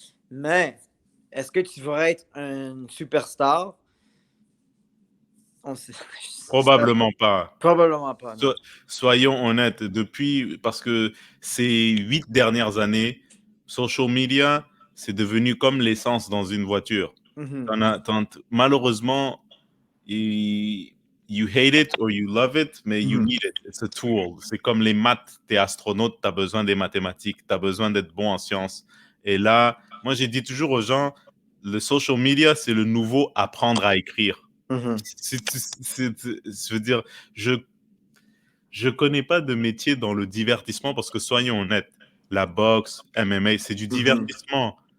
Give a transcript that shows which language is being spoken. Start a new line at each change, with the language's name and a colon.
French: Mais est-ce que tu veux être un superstar? Probablement pas. Probablement pas, non. Soyons honnêtes, parce que ces 8 dernières années, social media, c'est devenu comme l'essence dans une voiture.
English: Malheureusement, you hate it or you love it, mais you need it. It's a tool.
French: C'est comme les maths. T'es astronaute, t'as besoin des mathématiques, t'as besoin d'être bon en sciences. Et là, moi, j'ai dit toujours aux gens, le social media, c'est le nouveau apprendre à écrire. Je veux dire, je connais pas de métier dans le divertissement parce que soyons honnêtes, la boxe, MMA, c'est du divertissement.